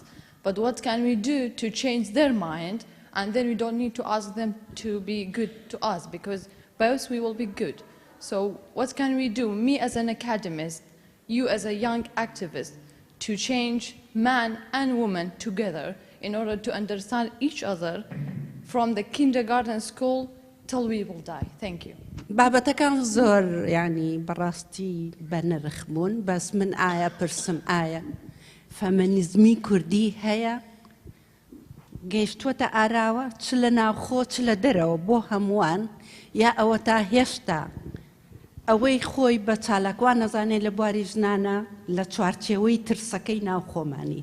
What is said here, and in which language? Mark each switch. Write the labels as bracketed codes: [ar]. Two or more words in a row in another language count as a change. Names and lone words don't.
[en] But what can we do to change their mind? And then we don't need to ask them to be good to us because both we will be good. So what can we do, me as an academist, you as a young activist, to change man and woman together in order to understand each other from the kindergarten school till we will die. Thank you. [ckb] بابەتەکان زۆر ینی بەڕاستی بەنرخبوون بەس من ئایا پرسم ئایا فەمەنیزمی کوردی هەیە گەیشتووەتە ئاراوە چ لە ناوخۆ چ لە دەرەوە بۆ هەمووان یا ئەوە تا هێشتا ئەوەی خۆی بە چالاکوان نەزانێت لە بواری ژنانە لە چوارچێوەی ترسەکەی ناو خۆمانی.